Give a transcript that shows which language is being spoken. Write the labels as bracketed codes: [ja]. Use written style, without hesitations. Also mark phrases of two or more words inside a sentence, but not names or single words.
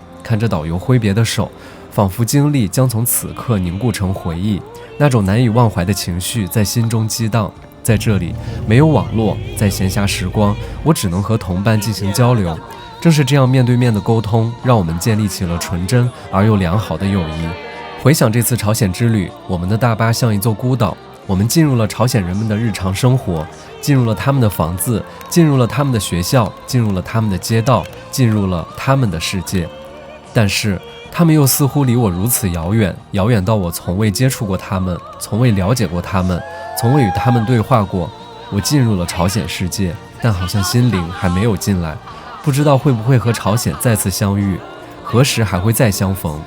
[zh] 看着導遊揮別的手，仿佛經歷將從此刻凝固成回憶，那種難以忘懷的情緒在心中激盪。在這裡沒有網絡，在閒暇時光，我只能和同伴進行交流。正是這樣面對面的溝通，讓我們建立起了純真而又良好的友誼。回想這次朝鮮之旅，我們的大巴像一座孤島，我們進入了朝鮮人們的日常生活，進入了他們的房子，進入了他們的學校，進入了他們的街道，進入了他們的世界。但是他們又似乎離我如此遙遠，遙遠到我從未接觸過他們，從未了解過他們，從未與他們對話過。我進入了朝鮮世界，但好像心靈還沒有進來，不知道會不會和朝鮮再次相遇，何時還會再相逢。